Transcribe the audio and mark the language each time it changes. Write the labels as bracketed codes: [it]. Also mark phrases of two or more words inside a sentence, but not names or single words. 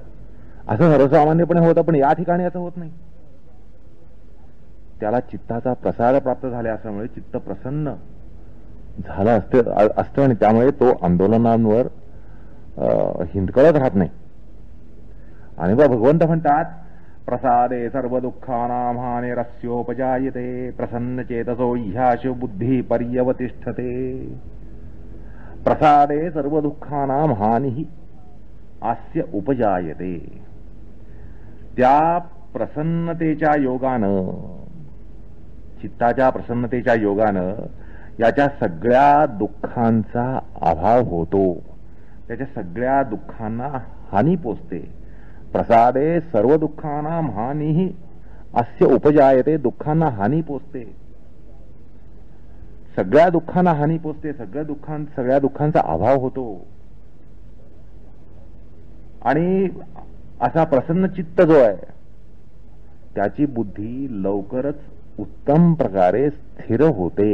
[mr] असं सर्वसामान्यपणे होतं, पण या ठिकाणी असं होत नाही. त्याला चित्ताचा प्रसाद प्राप्त झाला असल्यामुळे चित्त प्रसन्न झालं असतं आणि त्यामुळे तो आंदोलनांवर हिंदकळत राहत नाही. आणि भगवंत म्हणतात [sa] प्रसादे सर्व दुःखानां हानिरस्योपजायते प्रसन्न चेतसो ह्याशु बुद्धी पर्यवतिष्ठते. प्रसादे सर्व दुःखानां हानिः अस्य उपजायते. [mr] त्या प्रसन्नतेच्या योगानं, चित्ताच्या प्रसन्नतेच्या योगानं याच्या सगळ्या दुःखांचा अभाव होतो, त्याच्या सगळ्या दुःखांना हानी पोचते. [sa] प्रसादे सर्व दुःखानां हानिः अस्य उपजायते. [mr] दुःखांना हानी पोचते, सगळ्या दुःखांना हानी पोचते, सगळ्या दुःखांचा अभाव होतो. आणि असा प्रसन्न चित्त जो आहे त्याची बुद्धी लवकरच उत्तम प्रकारे स्थिर होते.